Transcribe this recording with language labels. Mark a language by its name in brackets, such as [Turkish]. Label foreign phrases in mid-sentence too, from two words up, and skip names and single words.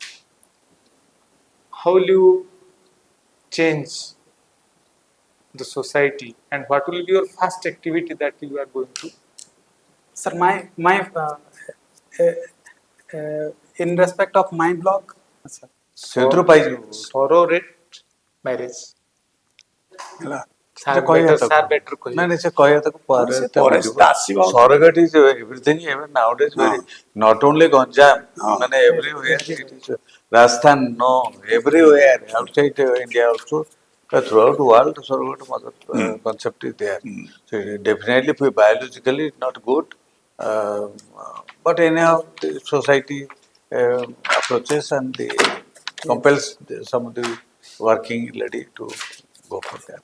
[English] How will you change the society and what will be your first activity that you are going to? Sir, in respect of my block, sir, [Odia] ସେଥିରୁ ପାଇଯିବୁ [English] Surrogate marriage. [Odia] ହେଲା [English] Sir, [Odia] ସେ କହିବା [English] better, [Odia] ତାକୁ [English] sir, better କହିବେ. [Odia] ନାଇଁ ନାଇଁ ସେ କହିବା ତାକୁ ପରେ ସେ ପରେ ସେଟା ଆସିବ। [English] surrogate is everything even nowadays very not only Ganjam ମାନେ everywhere it is Rajasthan no everywhere outside India also throughout the world surrogate mother concept is there. So definitely biologically not good, uh, but anyhow the society approaches and the compels some of the working lady to go for that.